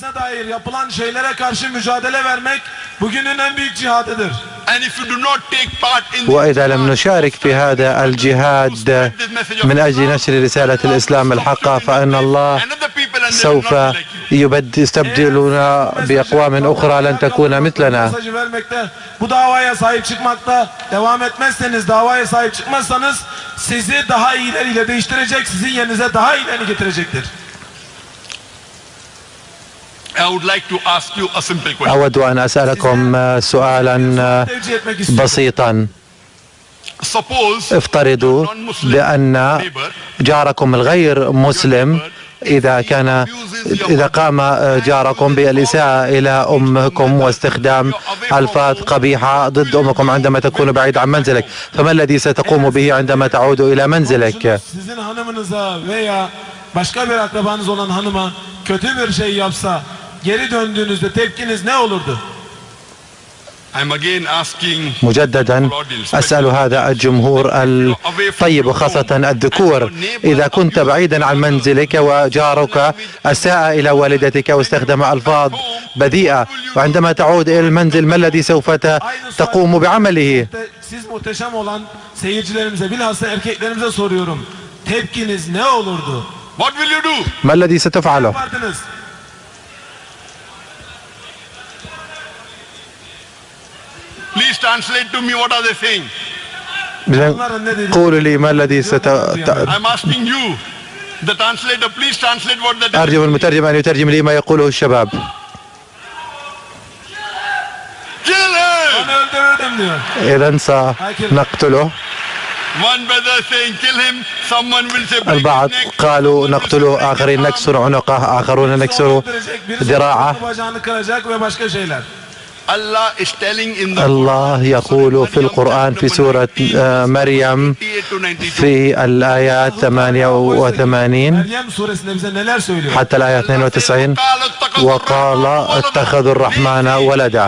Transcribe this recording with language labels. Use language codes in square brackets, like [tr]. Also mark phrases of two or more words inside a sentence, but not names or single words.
[ar] وإذا لم نشارك في هذا الجهاد من أجل نشر رسالة الإسلام الحقة فإن الله سوف يستبدلنا بأقوام أخرى لن تكون مثلنا. [tr] Bu davaya sahip çıkmakta devam etmezseniz, davaya sahip çıkmazsanız sizi daha iyileriyle değiştirecek, sizin yerinize daha iyilerini getirecektir. [ar] أود أن أسألكم سؤالا بسيطا. افترضوا بأن جاركم الغير مسلم إذا قام جاركم بالإساءة إلى أمكم واستخدام ألفاظ قبيحة ضد أمكم عندما تكون بعيد عن منزلك، فما الذي ستقوم به عندما تعود إلى منزلك؟ [tr] Başka bir akrabanız olan hanıma kötü bir şey yapsa geri döndüğünüzde tepkiniz ne olurdu? [ar] مجددا أسأل هذا الجمهور الطيب وخاصة الذكور، إذا كنت بعيدا عن منزلك وجارك أساء إلى والدتك واستخدم ألفاظ بذيئة وعندما تعود إلى المنزل ما الذي سوف تقوم بعمله؟ [tr] Siz muhteşem olan seyircilerimize bilhassa erkeklerimize soruyorum. Tepkiniz ne olurdu? [ar] ما الذي ستفعله؟ [en] Please translate to me what are they saying. [ar] قولوا لي ما الذي [en] I'm asking you, the translator, please translate what the. [ar] أرجو المترجم أن يترجم لي ما يقوله الشباب. [en] Kill him. [ar] إذا سنقتله. [en] One brother saying kill him, someone will say. [ar] البعض قالوا نقتله، آخرين نكسر عنقه، آخرون نكسر ذراعه. الله يقول في القرآن في سورة مريم في الآيات 88 حتى الآيات 92 وقال اتخذوا الرحمن ولدا.